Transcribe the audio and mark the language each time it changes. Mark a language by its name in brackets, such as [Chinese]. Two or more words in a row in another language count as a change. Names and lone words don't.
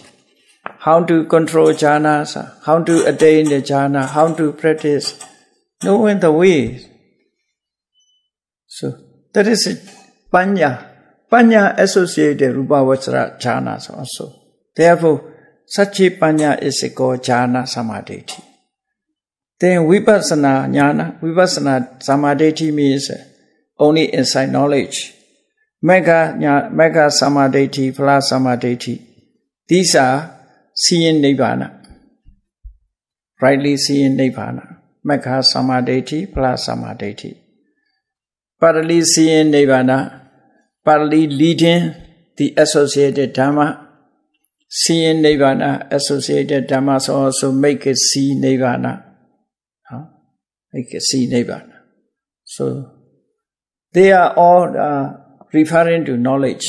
[English] How to control jhanas, how to attain the jhana, how to practice, knowing the way. So, that is panya. Panya associated Rupa Vajra jhanas also. Therefore, such a panya is called [Pali] jhana samadhi. [English] Then [Pali] vipassana jnana, vipassana samadhi [English] means only inside knowledge. [Pali] Megha samadhi, phala samadhi. [English] These are seeing Nibbana. Rightly seeing Nibbana. [Pali] Megha samadhi, phala samadhi. [English] Partly seeing Nibbana. Partly leading the associated Dhamma. Seeing Nibbana, associated Dhammas also make it see Nibbana. Make it see Nibbana. So, they are all referring to knowledge.